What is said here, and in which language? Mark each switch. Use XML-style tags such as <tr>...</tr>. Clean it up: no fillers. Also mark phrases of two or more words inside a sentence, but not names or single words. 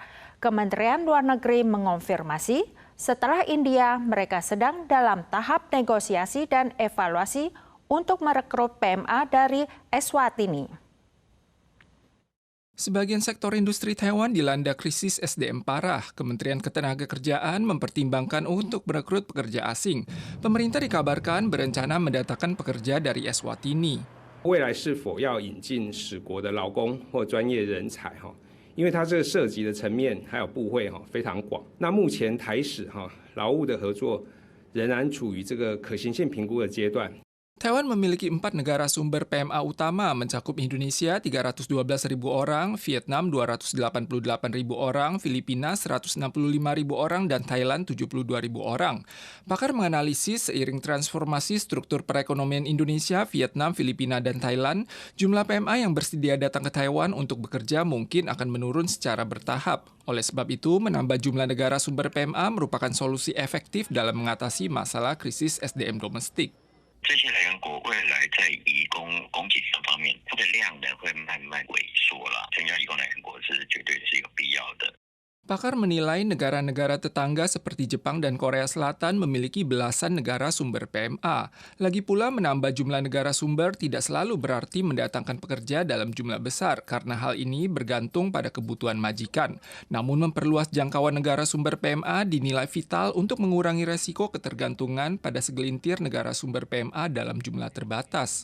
<id>Kementerian Luar Negeri mengonfirmasi setelah India mereka sedang dalam tahap negosiasi dan evaluasi untuk merekrut PMA dari Eswatini. Sebagian sektor industri Taiwan dilanda krisis SDM parah. Kementerian Ketenagakerjaan mempertimbangkan untuk merekrut pekerja asing. Pemerintah dikabarkan berencana mendatangkan pekerja dari Eswatini.</id> <zh>未来是否要引进使国的劳工或专业人才因为它这个涉及的层面还有部会非常广。那目前台使劳务的合作仍然处于这个可行性评估的阶段。</zh> <id>Taiwan memiliki 4 negara sumber PMA utama, mencakup Indonesia 312.000 orang, Vietnam 288.000 orang, Filipina 165.000 orang, dan Thailand 72.000 orang. Pakar menganalisis seiring transformasi struktur perekonomian Indonesia, Vietnam, Filipina, dan Thailand, jumlah PMA yang bersedia datang ke Taiwan untuk bekerja mungkin akan menurun secara bertahap. Oleh sebab itu, menambah jumlah negara sumber PMA merupakan solusi efektif dalam mengatasi masalah krisis SDM domestik.</id> <zh>这些来源国未来在移工供给上方面，它的量呢会慢慢萎缩了。增加移工来源国是绝对是一个必要的。</zh> <id>Pakar menilai negara-negara tetangga seperti Jepang dan Korea Selatan memiliki belasan negara sumber PMA. Lagi pula menambah jumlah negara sumber tidak selalu berarti mendatangkan pekerja dalam jumlah besar karena hal ini bergantung pada kebutuhan majikan. Namun memperluas jangkauan negara sumber PMA dinilai vital untuk mengurangi resiko ketergantungan pada segelintir negara sumber PMA dalam jumlah terbatas.</id>